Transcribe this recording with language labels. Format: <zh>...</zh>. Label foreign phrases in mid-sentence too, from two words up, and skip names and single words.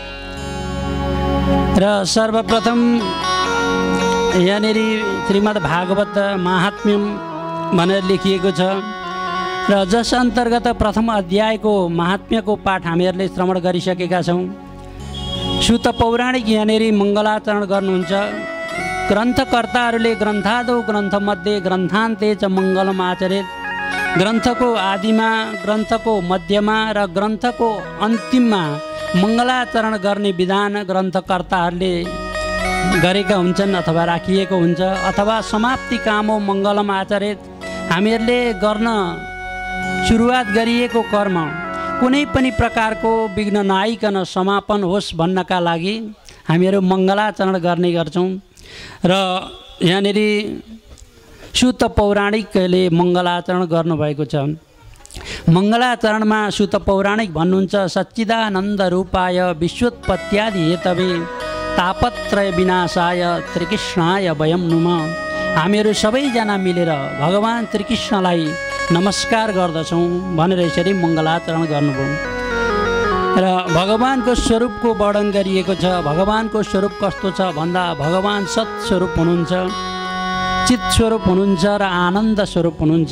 <ne>र सर्वप्रथम यहाँनिर श्रीमद् भागवत महात्म्यम भनेर लेखिएको छ र जस अन्तर्गत प्रथम अध्यायको महात्म्यको पाठ हामीहरूले श्रवण गरिसकेका छौँ। सुत पौराणिक यहाँनिर मङ्गलाचरण गर्नुहुन्छ।</ne> <sa>ग्रन्थकर्ताहरूले ग्रन्थादौ ग्रन्थमध्ये ग्रन्थान्ते च मङ्गलम आचरेत,</sa> <ne>ग्रन्थको आदिमा, ग्रन्थको मध्यमा र ग्रन्थको अन्तिममा मङ्गलाचरण गर्ने विधान ग्रन्थकर्ताहरूले गरेका हुन्छन् अथवा राखिएको हुन्छ। अथवा</ne> <sa>समाप्ति कामो मङ्गलम आचरेत,</sa> <ne>हामीहरूले गर्न सुरुवात गरिएको कर्म कुनै पनि प्रकारको विघ्न नआइकन समापन होस् भन्नका लागि हामीहरू मङ्गलाचरण गर्ने गर्छौँ। र यहाँनिर सुत पौराणिकले मङ्गलाचरण गर्नुभएको छ। मङ्गलाचरणमा सुत पौराणिक भन्नुहुन्छ</ne> <sa>सच्चिदानन्द रूपाय विश्वोत्पत्त्यादि हेतवे तापत्रय विनाशाय त्रिकृष्णाय वयं नुमः।</sa> <ne>हामीहरू सबैजना मिलेर भगवान् त्रिकृष्णलाई नमस्कार गर्दछौँ भनेर यसरी मङ्गलाचरण गर्नुभयो। र भगवानको स्वरूपको वर्णन गरिएको छ। भगवानको स्वरूप कस्तो छ भन्दा भगवान् सत्स्वरूप हुनुहुन्छ, चित स्वरूप हुनुहुन्छ र आनन्द स्वरूप हुनुहुन्छ।</ne>